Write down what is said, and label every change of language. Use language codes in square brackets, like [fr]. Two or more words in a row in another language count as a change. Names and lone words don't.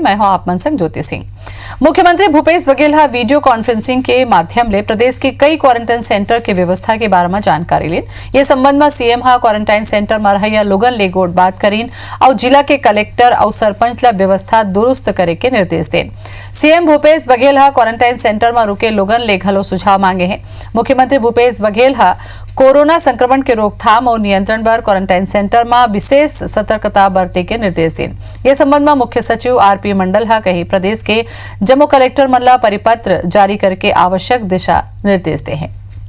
[hne] मैं हूं आप मन संग ज्योति सिंह। मुख्यमंत्री भूपेश बघेल वीडियो कॉन्फ्रेंसिंग के माध्यम ले प्रदेश के कई क्वारंटाइन सेंटर के व्यवस्था के बारे में जानकारी लेन। ये संबंध में सीएम क्वारंटाइन सेंटर में रहैया लोगन ले गोट बात करीन और जिला के कलेक्टर और सरपंच ला व्यवस्था दुरुस्त करे के निर्देश देन। सीएम भूपेश बघेल क्वारंटाइन सेंटर में रुके लोगन ले घलो सुझाव मांगे हैं। मुख्यमंत्री भूपेश बघेल कोरोना संक्रमण के रोकथाम और नियंत्रण पर क्वारंटाइन सेंटर में विशेष सतर्कता बरते के निर्देश देन। ये संबंध में मुख्य सचिव आरपी मंडल कही प्रदेश के जम्मू कलेक्टर मन परिपत्र जारी करके आवश्यक दिशा निर्देश दे हैं।